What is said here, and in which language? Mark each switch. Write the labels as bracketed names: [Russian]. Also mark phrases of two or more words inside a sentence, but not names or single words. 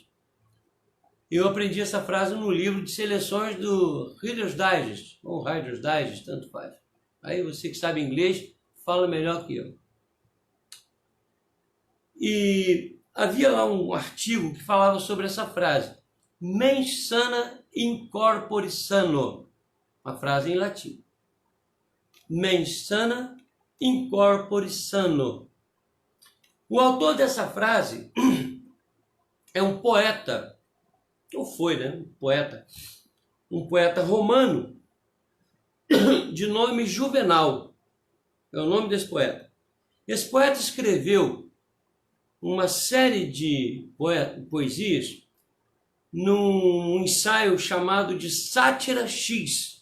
[Portuguese] Eu aprendi essa frase num livro de seleções do Reader's Digest, ou Reader's Digest, tanto faz. Aí você que sabe inglês, fala melhor que eu. E havia lá um artigo que falava sobre essa frase. [Latin] Mens sana in corpore sano. [Portuguese] Uma frase em latim. [Latin] Mens sana in corpore sano. [Portuguese] O autor dessa frase é um poeta, ou foi, né? Um poeta romano de nome Juvenal. É o nome desse poeta. Esse poeta escreveu uma série de poesias num ensaio chamado de Sátira X.